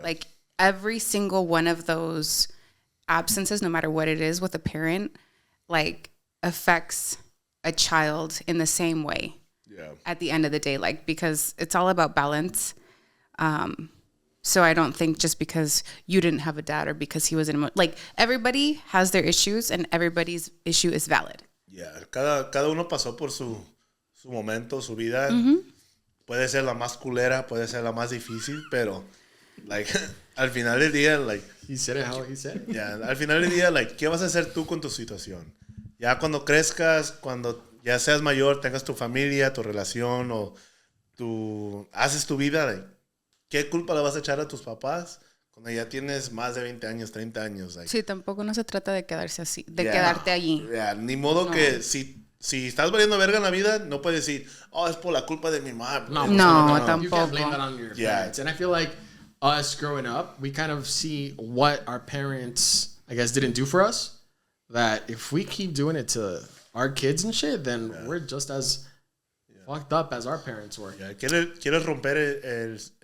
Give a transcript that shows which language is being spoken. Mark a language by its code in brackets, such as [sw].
[en] Like every single one of those absences, no matter what it is with a parent, like affects a child in the same way. at the end of the day, like, because it's all about balance. So I don't think just because you didn't have a dad or because he was like, everybody has their issues and everybody's issue is valid. [es] Yeah, cada uno pasó por su momento, su vida. Puede ser la más culera, puede ser la más difícil, pero like al final del día, like [en] he said it how he said it. [es] Yeah, al final del día, like, ¿qué vas a hacer tú con tu situación? Ya cuando crezcas, cuando ya seas mayor, tengas tu familia, tu relación o haces tu vida, like, ¿qué culpa le vas a echar a tus papás cuando ya tienes más de 20 años, 30 años? [en] Like, [es] sí, tampoco no se trata de quedarse así, de quedarte allí. Ni modo que si estás valiendo verga en la vida, no puedes decir, oh, es por la culpa de mi mamá. No, tampoco. [en] You can't blame that on your parents. And I feel like us growing up, we kind of see what our parents, I guess, didn't do for us. That if we keep doing it to our kids and shit, then we're just as fucked up as our parents were. [es] Yeah. ¿Quieres romper el